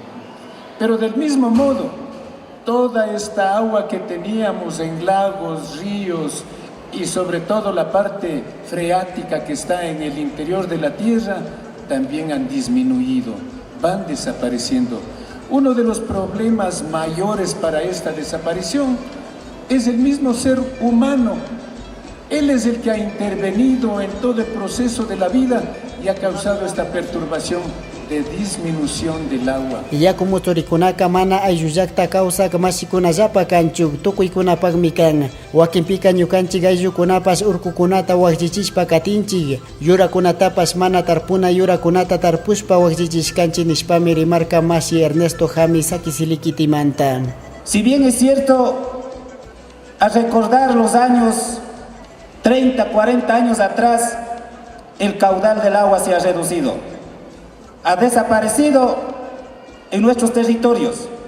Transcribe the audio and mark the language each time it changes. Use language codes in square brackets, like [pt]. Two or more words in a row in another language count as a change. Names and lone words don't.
[es] Pero del mismo modo, toda esta agua que teníamos en lagos, ríos y sobre todo la parte freática que está en el interior de la tierra, también han disminuido, van desapareciendo. Uno de los problemas mayores para esta desaparición es el mismo ser humano. Él es el que ha intervenido en todo el proceso de la vida y ha causado esta perturbación de disminución del agua. [qu] Yaku muchurikunaka mana aylluyakta kawsak masikunallapa kanchuk tukuykunapakmi kan. Wakinpika ñukanchik ayllukunapas urkukunata waqllichishpa katinchik, yurakunatapas mana tarpuna yurakunata tarpushpa waqllichishkanchik nishpami rimarka masi Ernesto James Sakisilikitimanta. [es] Si bien es cierto, a recordar los años 30, 40 años atrás, el caudal del agua se ha reducido, ha desaparecido en nuestros territorios.